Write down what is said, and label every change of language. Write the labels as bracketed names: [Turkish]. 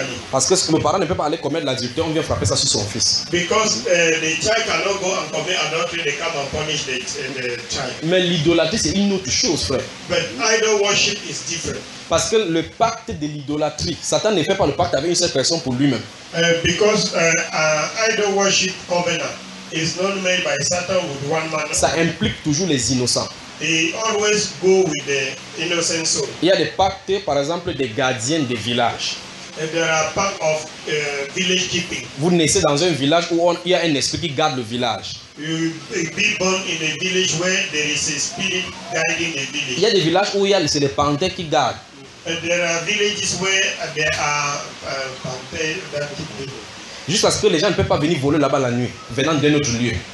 [French] Parce que le parent ne peut pas aller commettre l'adultère, on vient frapper ça sur son fils. [English] Because the child cannot go and commit adultery, they come and punish the child. [French] Mais l'idolâtrie c'est une autre chose, frère. [English] But idol worship is different. [French] Parce que le pacte de l'idolâtrie, Satan ne fait pas le pacte avec une seule personne pour lui-même. [English] Because idol worship covenant is not made by Satan with one man. [French] Ça implique toujours les innocents. [English] They always go with the innocent soul. [French] Il y a des pactes, par exemple, des gardiens de village. [English] There are part of village keeping. [French] Vous naissez dans un village où il y a un esprit qui garde le village. [English] You be born in a village where there is a spirit guiding the village. [French] Il y a des villages où c'est les panthères qui gardent. [English] There are villages where there are panthères that keep the village. [French] Juste parce que les gens ne peuvent pas venir voler là-bas la nuit, venant d'un autre lieu.